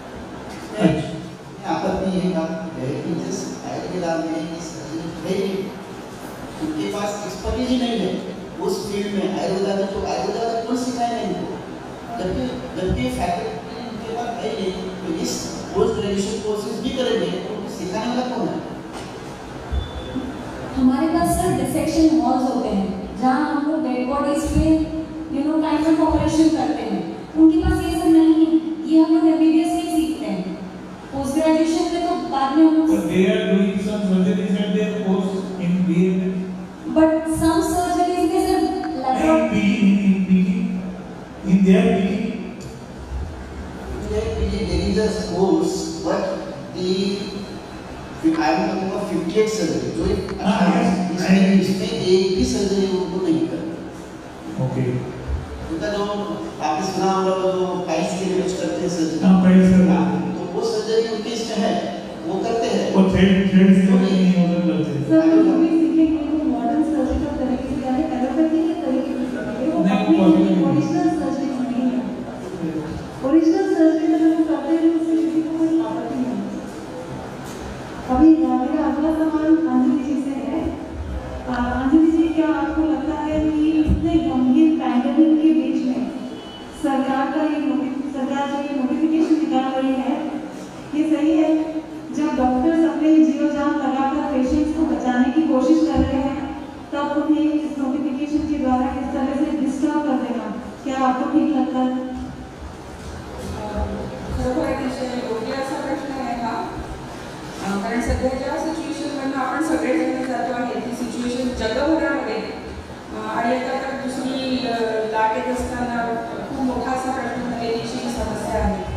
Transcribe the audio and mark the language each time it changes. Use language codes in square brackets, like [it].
[hi] आपत्ति ये बात है कि जिस आयुर्वेदा में इस सर्जरी उनके पास एक्सपर्टीज ही नहीं है उस फील्ड में, आयुर्वेदा में तो आयुर्वेदा का कोर्स सिखाया नहीं उनको, जबकि फैकल्टी उनके पास है नहीं, तो इस पोस्ट ग्रेजुएशन कोर्सेज भी करेंगे तो सिखाने वाला कौन है? हमारे पास सर डिसेक्शन हॉल्स होते हैं जहाँ हम लोग डेड बॉडीज पे काइंड ऑफ ऑपरेशन करते हैं, उनके पास ये सब नहीं है, ये हम लोग MBBS में सीखते हैं, पोस्ट ग्रेजुएशन में तो बाद में हम लोग [en] But they are doing some surgeries at their course in BA. But some surgeries they said in their PG. There is a course, but I am talking about 58 [hi] surgery, जो इसमें एक भी सर्जरी उनको नहीं करना। [en] Okay. [hi] उनका जो आपने सुना होगा जो पाइल्स के लिए यूज करते हैं सर्जरी, पाइल्स का, तो वो सर्जरी उनके इसमें है, वो करते हैं। वो थ्रेड से नहीं होता होते हैं। सर वो भी सीखेंगे, वो मॉडर्न सर्जिकल तरीके से यानी एलोपैथी के तरीके से सीखेंगे, वो नहीं, अपनी [en] possible [hi] ओरिजिनल सर्जरी नहीं है। ओरिजिनल सर्जरी अगर वो करते हैं तो उससे किसी को कोई आपत्ति नहीं है। अभी मेरा अगला सवाल अंजलि जी से है। अंजलि जी, क्या आपको लगता है कि इतने गंभीर पैंडेमिक के बीच में सरकार जो ये नोटिफिकेशन निकाल रही है, ये सही है? जब डॉक्टर्स अपने जीव जान लगाकर पेशेंट्स को बचाने की कोशिश कर रहे हैं, तब उन्हें इस नोटिफिकेशन के द्वारा किस तरह से डिस्टर्ब कर देना, क्या आपको ठीक लगता है? [mr] खरोखर अतिशय योग्य असा प्रश्न आहे हा. कारण सध्याच्या सिच्युएशनमधनं आपण सगळेजण जातो आहे. ती सिच्युएशन जगभरामध्ये आणि आता तर दुसरी लाट येत असताना खूप मोठा असा प्रश्न झालेली समस्या आहे.